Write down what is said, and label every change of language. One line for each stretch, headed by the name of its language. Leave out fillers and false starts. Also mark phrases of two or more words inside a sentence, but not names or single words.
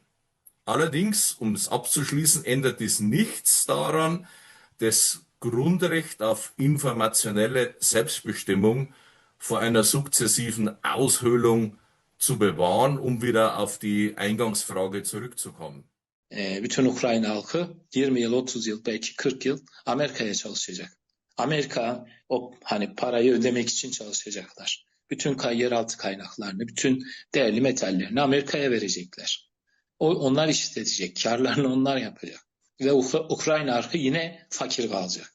German: Allerdings, um es abzuschließen, ändert dies nichts daran, das Grundrecht auf informationelle Selbstbestimmung vor einer sukzessiven Aushöhlung zu bewahren, um wieder auf die Eingangsfrage zurückzukommen.
Turkish: Bütün Ukrayna halkı 20 yıl, 30 yıl, belki 40 yıl Amerika'ya çalışacak. Amerika o hani parayı ödemek için çalışacaklar. Bütün yeraltı kaynaklarını, bütün değerli metallerini Amerika'ya verecekler. Onlar işletecek, karlarını onlar yapacak. Ve Ukrayna halkı yine fakir kalacak.